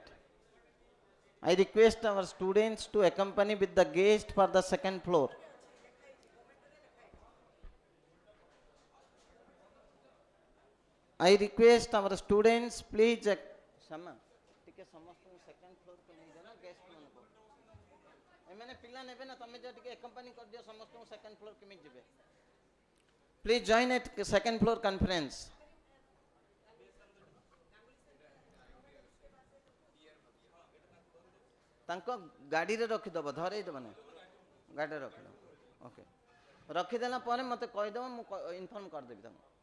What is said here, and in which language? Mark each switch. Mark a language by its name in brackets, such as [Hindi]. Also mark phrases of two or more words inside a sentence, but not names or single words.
[English] I request our students to accompany with the guest for the second floor. I request our students please [Odia] Sama ଟିକେ ସମସ୍ତଙ୍କୁ [English] second floor [Odia] କୁ ନେଇ ଦେନା guest ମାନଙ୍କୁ ଏମାନେ ପିଲା ନେବେ ନା ତମେ ଯା ଟିକେ accompany କରି ଦିଅ ସମସ୍ତଙ୍କୁ [English] second floor [Odia] କେମିତି ଯିବେ. [English] Please join at second floor conference. [Odia] ତାଙ୍କ ଗାଡ଼ିରେ ରଖିଦେବ ଧରେଇଦେବ ନା ଗାଡ଼ିରେ ରଖିଦେବ ଓକେ ରଖିଦେଲା ପରେ ମୋତେ କହିଦେବ ମୁଁ ଇନଫର୍ମ କରିଦେବି ତାଙ୍କୁ.